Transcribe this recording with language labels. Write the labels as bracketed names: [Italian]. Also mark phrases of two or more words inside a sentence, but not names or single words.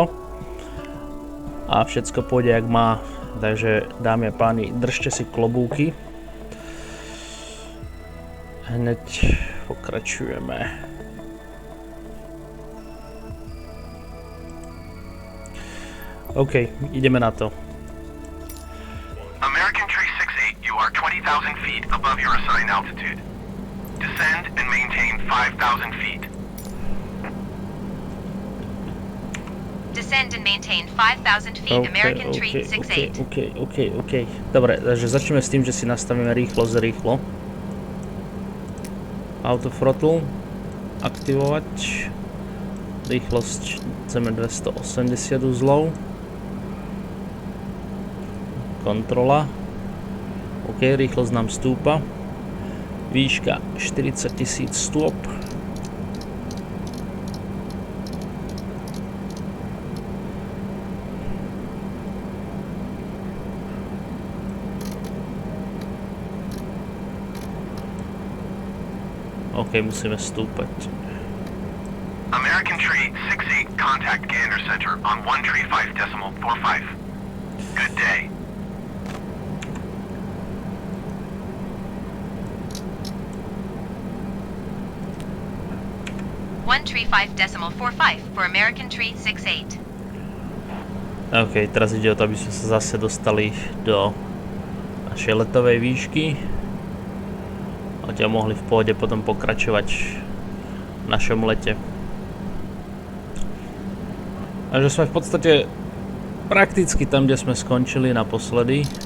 [Slovak] A všetko pôjde jak má. Takže dámy a páni, držte si klobúky. Hneď pokračujeme. OK, ideme na to. [English] You are 20,000 feet above your assigned altitude. Descend and maintain 5,000 feet. Descend and maintain 5,000 feet. American Tree 68. OK. [Slovak] Dobre, takže začneme s tým, že si nastavíme rýchlosť rýchlo. [English] Auto throttle [Slovak] aktivovať. Rýchlosť chceme 280 uzlov. Kontrola. OK, rýchlosť nám stúpa. Výška 40 000 stôp. OK, musíme stúpať. [English] American Tree 68 contact gander center on 135.45. Good day. for American Tree 68. [Slovak] OK, teraz ide o to, aby sme sa zase dostali do našej letovej výšky. Odtiaľ mohli v pohode potom pokračovať v našom lete. Takže sme v podstate prakticky tam, kde sme skončili naposledy.